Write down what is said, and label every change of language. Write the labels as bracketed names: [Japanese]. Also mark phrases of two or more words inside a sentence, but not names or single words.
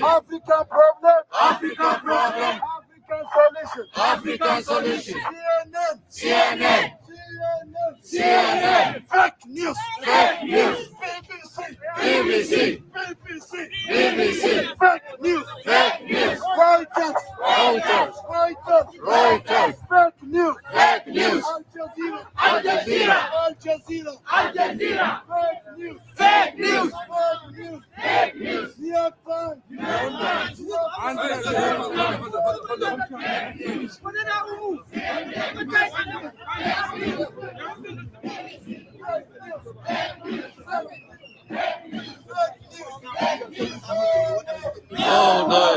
[English] African problem! African problem! African solution! African solution! CNN! CNN! CNN! Fake news! Fake news! BBC! BBC! BBC! Fake news! Fake news! Reuters! Reuters! Reuters! Reuters! Fake news! Fake news! Al Jazeera! Al Jazeera! Al Jazeera! Al Jazeera! Fake news! Fake news! Fake news! Fake news! New York Times! New York Times! No more.